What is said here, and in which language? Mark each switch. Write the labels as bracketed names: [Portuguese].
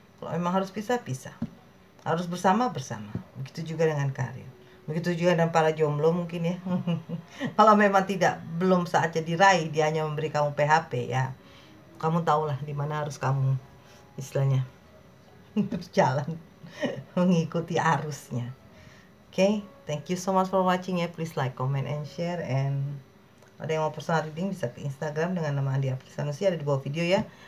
[Indonesian] Kalau memang harus pisah, harus bersama. Begitu juga dengan karir. Begitu juga dengan para jomblo mungkin ya. Kalau memang belum saatnya diraih, dia hanya memberi kamu PHP ya. Kamu tahulah di mana harus kamu istilahnya berjalan mengikuti arusnya. [English] Okay, thank you so much for watching ya. Please like, comment, and share. [Indonesian] And ada yang mau personal reading bisa ke Instagram dengan nama Andi April Sanusi, ada di bawah video ya.